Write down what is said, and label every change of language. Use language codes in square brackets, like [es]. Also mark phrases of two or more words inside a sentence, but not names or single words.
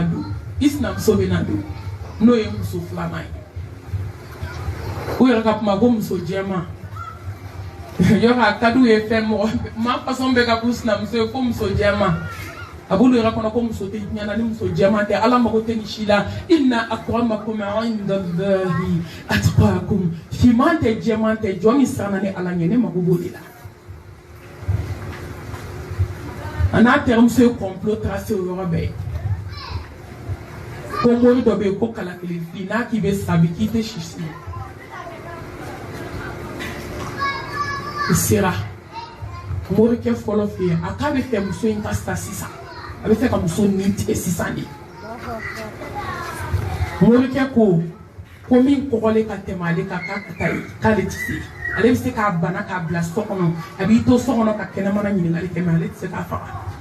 [bm] don i sinamuso bɛna don n'o ye muso filanan ye u yɛrɛ ka kuma ko muso jɛman yɔrɔ a ka d'u ye fɛn mɔgɔ maa fasɔn bɛ ka k'u sinamuso ye ko muso jɛman a b'olu yɛrɛ kɔnɔ ko muso tɛ ɲɛna ni muso jɛman tɛ ala mago tɛ nin si la [ar] إن أكرمكم عند الله أتقاكم [bm] fiman tɛ jɛman tɛ jɔn min siranna ni ala ɲɛ ne mago b'o de la a n'a terimuso ye [fr] complot tracé [bm] o yɔrɔ bɛɛ ko mori dɔ bɛ yen ko kalakili fili n'a k'i bɛ sa bi k'i tɛ sisi i sera morikɛ fɔlɔ fɛ yen a k'a bɛ fɛ muso in ka sa sisan a bɛ fɛ ka muso nin tigɛ sisan de morikɛ ko min kɔgɔlen ka tɛmɛ ale kan k'a ka taa yen k'ale tɛ se ale bɛ se k'a bana k'a bila so kɔnɔ a b'i to so kɔnɔ ka kɛnɛmana ɲininkali kɛ mɛ ale tɛ se k'a faga